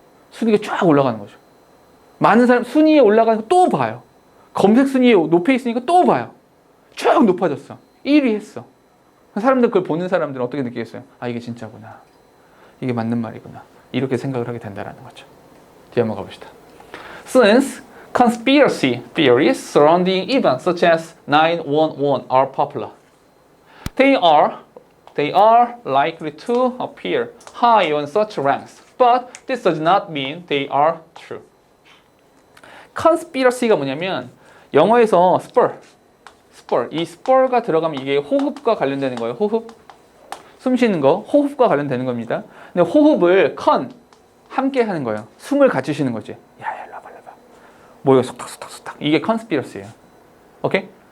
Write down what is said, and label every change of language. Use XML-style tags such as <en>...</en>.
<ko>순위가 쫙 올라가는 거죠. 많은 사람 순위에 올라가는 거 또 봐요. 검색 순위에 높여 있으니까 또 봐요. 쭉 높아졌어. 1위 했어. 사람들 그걸 보는 사람들은 어떻게 느끼겠어요? 아, 이게 진짜구나. 이게 맞는 말이구나. 이렇게 생각을 하게 된다는 거죠. 뒤에 한번 가봅시다.</ko> <en>Since conspiracy theories surrounding events such as 9/11 are popular, they are likely to appear high on such ranks, but this does not mean they are true.</en> <ko>conspiracy가 뭐냐면 영어에서 spur, 이 spur가 들어가면 이게 호흡과 관련되는 거예요. 호흡, 숨 쉬는 거, 호흡과 관련되는 겁니다. 근데 호흡을 함께 하는 거예요. 숨을 같이 쉬는 거지. 야, 일로 와봐. 모여 속닥. 이게 컨스피러시예요. 오케이?</ko>